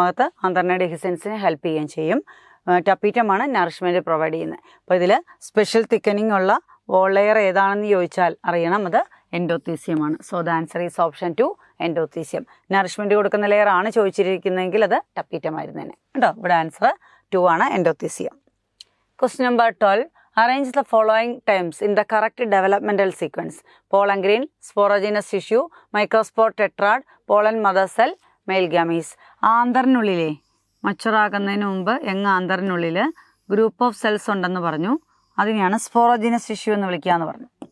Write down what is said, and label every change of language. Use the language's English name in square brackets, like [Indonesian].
[Malayalam] അകത്ത് ആന്തറിൻ്റെ ഡെഹിസൻസിനെ ഹെൽപ്പ് ചെയ്യുകയും ചെയ്യും. ടപ്പിറ്റമാണ് നറിഷ്മെൻറ്റ് പ്രൊവൈഡ് ചെയ്യുന്നത്. അപ്പോൾ ഇതിൽ സ്പെഷ്യൽ തിക്കനിങ് ഉള്ള വോൾ ലെയർ ഏതാണെന്ന് ചോദിച്ചാൽ അറിയണം, അത് എൻഡോത്തീസിയമാണ്. [English] so the answer is option 2, [Malayalam] endothecium. Nourishment കൊടുക്കുന്ന ലെയർ ആണ് ചോദിച്ചിരിക്കുന്നതെങ്കിൽ അത് ടപ്പിറ്റം ആയിരുന്നേനെ കേട്ടോ. ഇവിടെ ആൻസർ 2 ആണ്, endothecium. [English] Question number 12. Arrange the following terms in the correct developmental sequence: pollen grain, sporogenous tissue, microspore tetrad, pollen mother cell, male gametes. [Malayalam] ആന്തറിനുള്ളിലെ മച്ചുറാകുന്നതിന് മുമ്പ് ആന്തറിനുള്ളിൽ group of cells ഉണ്ടെന്ന് പറഞ്ഞു. അതിനെയാണ് സ്പോറോജിനസ് ടിഷ്യൂ എന്ന് വിളിക്കുക എന്ന് പറഞ്ഞു.